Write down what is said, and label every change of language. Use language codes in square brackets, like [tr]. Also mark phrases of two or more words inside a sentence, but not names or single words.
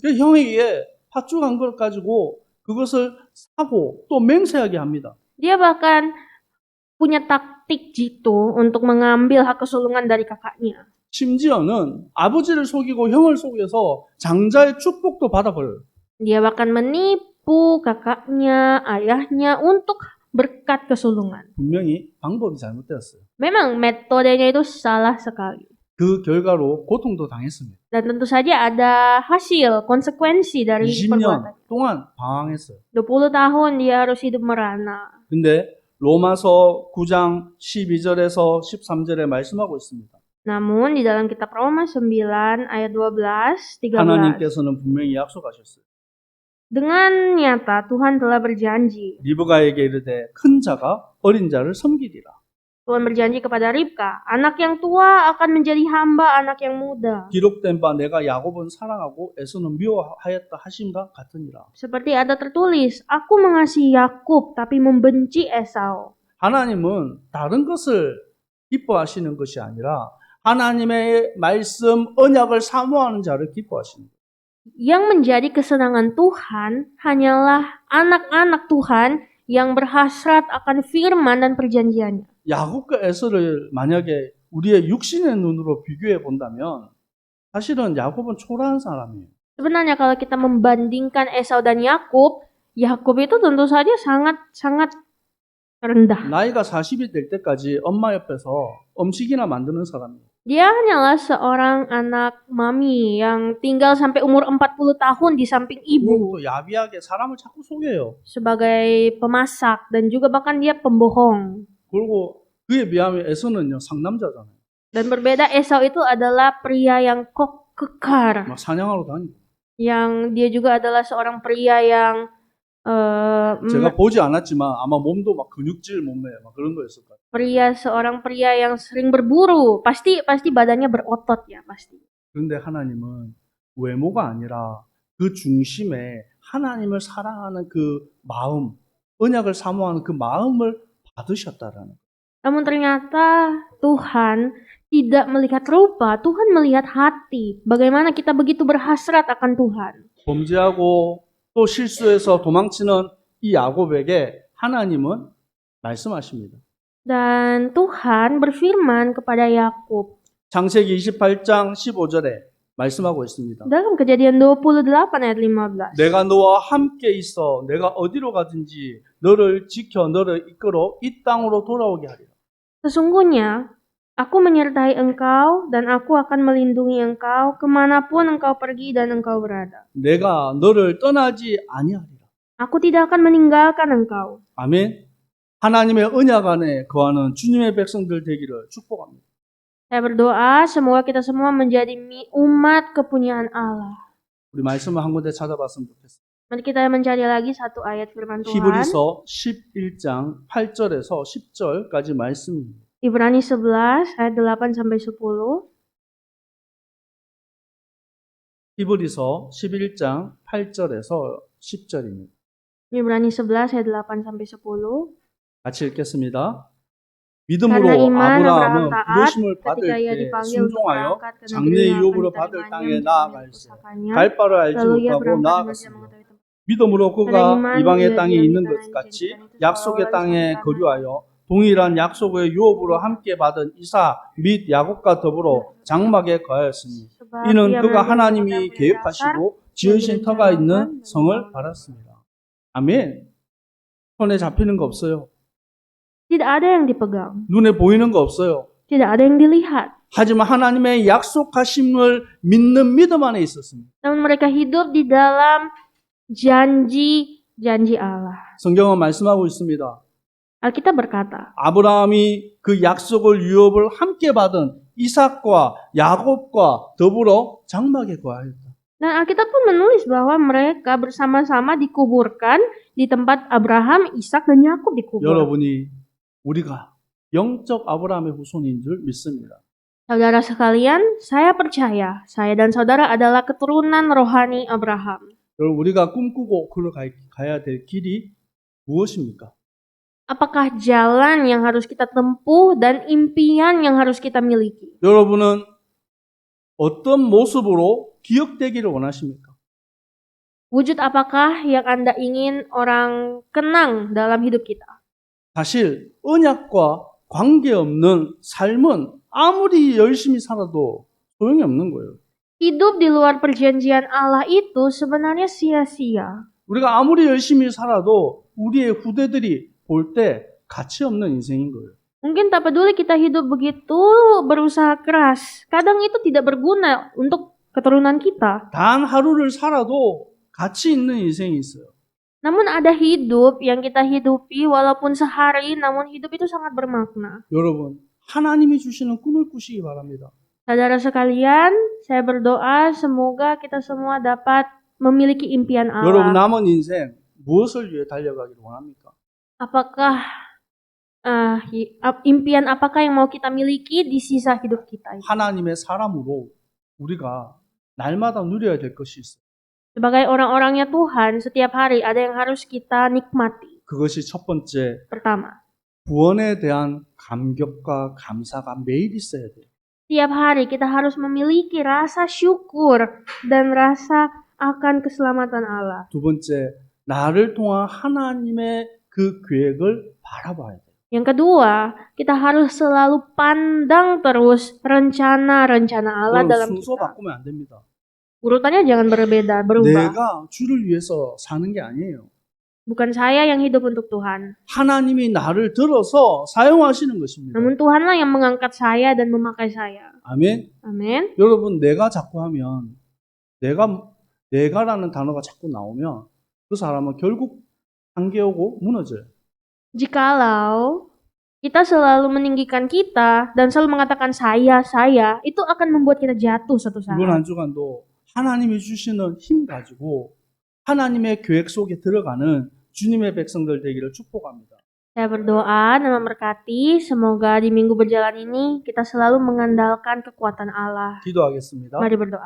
[ko] 그 형에게 팥죽한 걸 가지고 그것을 사고 또 맹세하게 합니다. [id] Dia bahkan punya taktik jitu untuk mengambil hak kesulungan dari kakaknya. [ko] 심지어는 아버지를 속이고 형을 속여서 장자의 축복도 받아버려요. [id] Dia bahkan menipu kakaknya, ayahnya untuk berkat kesulungan. [ko] 분명히 방법이 잘못되었어요. [id] Memang metodenya itu salah sekali. [ko] 그 결과로 고통도 당했습니다. [id] Dan tentu saja ada hasil, konsekuensi dari [ko] 20년 [id] perbuatannya. [ko] 동안 방황했어요. [id] 20 tahun dia harus hidup merana. [ko] 근데 로마서 9장 12절에서 13절에 말씀하고 있습니다. [id] Namun di dalam kitab Roma 9 ayat 12, 13. [ko] 하나님께서는 분명히 약속하셨어요. [id] Dengan nyata Tuhan telah berjanji. [ko] 리브가에게 이르되 큰 자가 어린 자를 섬기리라. [id] Tuhan berjanji kepada Ribka, anak yang tua akan menjadi hamba anak yang muda. [ko] 기록된 바 내가 야곱은 사랑하고 에서는 미워하였다 하심과 같으니라. [id] Seperti ada tertulis, aku mengasihi Yakub tapi membenci Esau. [ko] 하나님은 다른 것을 기뻐하시는 것이 아니라 하나님의 말씀 언약을 사모하는 자를 기뻐하시는 거예요. [id] Yang menjadi kesenangan Tuhan hanyalah anak-anak Tuhan yang berhasrat akan firman dan perjanjiannya. [ko] 야곱과 에서를 만약에 우리의 육신의 눈으로 비교해 본다면 사실은 야곱은 초라한 사람이에요. [id] Sebenarnya kalau kita membandingkan Esau dan Yakub, Yakub itu tentu saja sangat rendah. [ko] 나이가 40이 될 때까지 엄마 옆에서 음식이나 만드는 사람이에요. [id] Dia hanyalah seorang anak mami yang tinggal sampai umur 40 tahun di samping ibu [ko] 또 야비하게 사람을 자꾸 속여요. [id] sebagai pemasak dan juga bahkan dia pembohong. [ko] 그리고 그에 비하면 에서는요 상남자잖아요. [id] Dan berbeda Esau itu adalah pria yang kekar, [ko] 막 사냥하러 다니고. [id] yang dia juga adalah seorang pria yang [ko] 제가 보지 않았지만 아마 몸도 막 근육질 몸매 막 그런 거였을 거예요. [id] seorang pria yang sering berburu, pasti badannya berotot ya pasti. [ko] 그런데 하나님은 외모가 아니라 그 중심에 하나님을 사랑하는 그 마음, 언약을 사모하는 그 마음을 받으셨다라는 거예요. [id] Namun ternyata Tuhan tidak melihat rupa, Tuhan melihat hati. Bagaimana kita begitu berhasrat akan Tuhan. [ko] 범죄하고 또 실수해서 도망치는 이 야곱에게 하나님은 말씀하십니다. [id] Dan Tuhan berfirman kepada Yakub. [ko] 창세기 28장 15절에 말씀하고 있습니다. [id] Dalam Kejadian 28 ayat 15. [ko] 내가 너와 함께 있어 내가 어디로 가든지 너를 지켜 너를 이끌어 이 땅으로 돌아오게 하리라. [id] Sesungguhnya, aku menyertai engkau dan aku akan melindungi engkau kemanapun engkau pergi dan engkau berada. [ko] 내가 너를 떠나지 아니하리라. [id] Aku tidak akan meninggalkan engkau. [ko] 아멘. 하나님의 언약 안에 거하는 주님의 백성들 되기를 축복합니다. [id] Saya berdoa semoga kita semua menjadi umat kepunyaan Allah. [ko] 우리 말씀을 한 군데 찾아봤으면 좋겠습니다. [id] Mari kita mencari lagi satu ayat firman Tuhan. [ko] 히브리서 11장 8절에서 10절까지 말씀입니다. [id] Ibrani 11 ayat 8 sampai 10. [ko] 히브리서 11장 8절에서 10절입니다. [id] Ibrani 11 ayat 8 sampai 10. [ko] 같이 읽겠습니다. 믿음으로 [id] Karena iman Abraham [ko] 아브라함은 [id] taat [ko] 부르심을 [id] ketika [ko] 받을 [id] ia [ko] 때 [id] dipanggil untuk [ko] 순종하여 [id] berangkat ke [ko] 장래 [id] negeri yang akan [ko] 유업으로 받을 [id] diterimanya [ko] 땅에 [id] menjadi milik [ko] 나아갈세 [id] pusakanya. [ko] 갈 바를 알지 [id] Lalu ia [ko] 못하고 [id] berangkat dengan dia [ko] 나아갔으며 [id] mengetahui tempat. [ko] 믿음으로 [id] Karena [ko] 그가 [id] iman [ko] 이방의 [id] ia [ko] 땅에 [id] diam di [ko] 있는 [id] tanah [ko] 것 [id] yang [ko] 같이 [id] dijanjikan itu [ko] 약속의 [id] seolah-olah di [ko] 땅에 [id] suatu tanah [ko] 거류하여 동일한 약속의 유업으로 함께 받은 이삭 및 야곱과 더불어 장막에 거하였으니 [id] sebab [ko] 이는 [id] ia [ko] 그가 [id] menanti [ko] 하나님이 [id] yang punya dasar [ko] 계획하시고 [id] yang [ko] 지으신 터가 [id] direncanakan [ko] 있는 [id] dan [ko] 성을 [id] dibangun. [ko] 받았습니다. 아멘. 손에 잡히는 거 없어요. [id] Tidak ada yang dipegang, [ko] 눈에 보이는 거 없어요. [id] tidak ada yang dilihat. [ko] 하지만 하나님의 약속하심을 믿는 믿음 안에 있었습니다. [id] Namun mereka hidup di dalam janji Allah. [ko] 성경은 말씀하고 있습니다. [id] Alkitab berkata, [ko] 아브라함이 그 약속을 유업을 함께 받은 이삭과 야곱과 더불어 장막에 거하였다. [id] dan Alkitab pun menulis bahwa mereka bersama-sama dikuburkan di tempat Abraham, Ishak, dan Yakub dikubur. [ko] 여러분이 우리가 영적 아브라함의 후손인 줄 믿습니다. [id] Saudara sekalian, saya percaya saya dan saudara adalah keturunan rohani Abraham. [ko] 여러분 우리가 꿈꾸고 가야 될 길이 무엇입니까? [id] Apakah jalan yang harus kita tempuh dan impian yang harus kita miliki? [ko] 여러분은 어떤 모습으로 기억되기를 원하십니까? [id] Wujud apakah yang Anda ingin orang kenang dalam hidup kita? [ko] 사실 언약과 관계없는 삶은 아무리 열심히 살아도 소용이 없는 거예요. [id] Hidup di luar perjanjian Allah itu sebenarnya sia-sia. [ko] 우리가 아무리 열심히 살아도 우리의 후대들이 볼 때 가치 없는 인생인 거예요. [id] Mungkin tak peduli kita hidup begitu berusaha keras, kadang itu tidak berguna untuk keturunan kita. [ko] 단 하루를 살아도 가치 있는 인생이 있어요. [id] Namun ada hidup yang kita hidupi walaupun sehari, namun hidup itu sangat bermakna. [ko] 여러분, 하나님이 주시는 꿈을 꾸시기 바랍니다. [id] Saudara sekalian, saya berdoa semoga kita semua dapat memiliki impian [ko] 여러분 [id] Allah. [ko] 남은 인생 무엇을 위해 달려가기를 원합니까? [id] Apakah impian apakah yang mau kita miliki di sisa hidup kita ini? [ko] 하나님의 사람으로 우리가 날마다 누려야 될 것이 있어요. [id] Sebagai orang-orangnya Tuhan, setiap hari ada yang harus kita nikmati. [ko] 그것이 첫 번째, [id] Pertama, [ko] 구원에 대한 감격과 감사가 매일 있어야 돼요. [id] setiap hari kita harus memiliki rasa syukur dan rasa akan keselamatan Allah. [ko] 두 번째, 나를 통한 하나님의 그 계획을 바라봐야 돼요. [id] Yang kedua, kita harus selalu pandang terus rencana-rencana Allah [ko] 여러분 [id] dalam [ko] 순서 [id] kita. [ko] 바꾸면 안 됩니다. [id] Urutannya jangan berubah. [ko] 내가 주를 위해서 사는 게 아니에요. [id] Bukan saya yang hidup untuk Tuhan, [ko] 하나님이 나를 들어서 사용하시는 것입니다. [id] namun Tuhanlah yang mengangkat saya dan memakai saya. [ko] 아멘. [id] Amin. [ko] 여러분 내가 자꾸 하면 내가라는 단어가 자꾸 나오면 그 사람은 결국 한계 오고 무너져요. [id] Jikalau kita selalu meninggikan kita dan selalu mengatakan saya, itu akan membuat kita jatuh suatu saat. [ko] 이번 한 주간도 하나님이 주시는 힘 가지고 하나님의 계획 속에 들어가는 주님의 백성들 되기를 축복합니다. [id] Saya berdoa dan memberkati semoga di minggu berjalan ini kita selalu mengandalkan kekuatan Allah. [ko] 기도하겠습니다. [id] Mari berdoa.